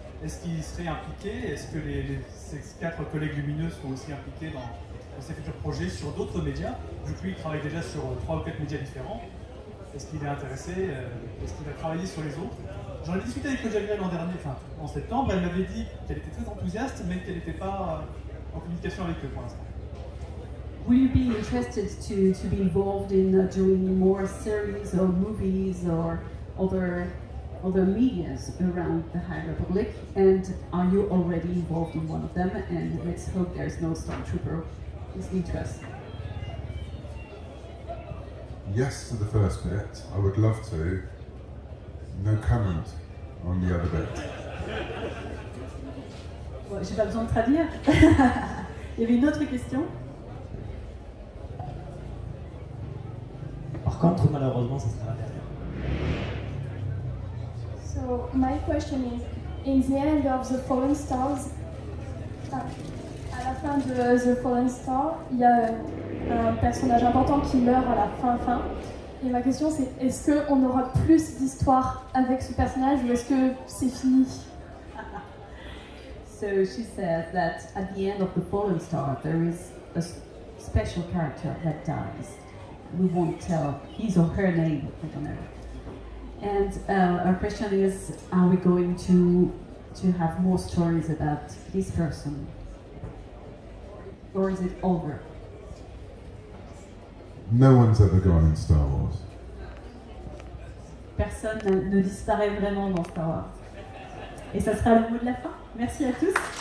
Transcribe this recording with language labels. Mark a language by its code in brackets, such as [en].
[fr] Est-ce qu'il serait impliqué? Est-ce que ces 4 collègues lumineux sont aussi impliqués dans ces futurs projets sur d'autres médias? Vu que lui, il travaille déjà sur 3 ou 4 médias différents. Est-ce qu'il est intéressé? Est-ce qu'il va travailler sur les autres? J'en ai discuté avec Claudia l'an dernier, en septembre. Elle m'avait dit qu'elle était très enthousiaste, mais qu'elle n'était pas en communication avec eux pour l'instant. [en] Will you be interested to be involved in doing more series or movies or other medias around the High Republic? And are you already involved in one of them? And let's hope there's no stormtrooper listening to us. Yes to the first bit. I would love to. No comment on the other bit. [fr] Bon, j'ai pas besoin de traduire. Il y avait une autre question. Par contre, malheureusement, ça sera la dernière. [en] So my question is, in the end of The Fallen Stars, [fr] à la fin de The Fallen Star, il y a un personnage important qui meurt à la fin. Et ma question c'est, est-ce qu'on aura plus d'histoire avec ce personnage ou est-ce que c'est fini? [en] So she says that at the end of The Fallen Star there is a special character that dies. We won't tell his or her name, I don't know. And our question is, are we going to have more stories about this person? Or is it over? No one's ever gone in Star Wars. [fr] Personne ne disparaît vraiment dans Star Wars. Et ça sera le mot de la fin. Merci à tous.